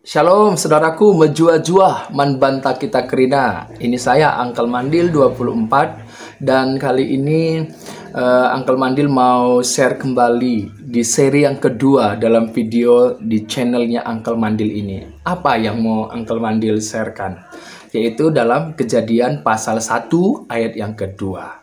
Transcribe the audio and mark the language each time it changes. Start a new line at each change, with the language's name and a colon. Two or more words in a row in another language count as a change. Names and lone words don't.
Indonesian: Shalom saudaraku,
Batak Karo: menjua-jua man banta kita kerina.
Indonesian: Ini saya Uncle Mandil 24 dan kali ini Uncle Mandil mau share kembali di seri yang kedua dalam video di channelnya Uncle Mandil ini. Apa yang mau Uncle Mandil sharekan? Yaitu dalam Kejadian pasal 1 ayat yang kedua.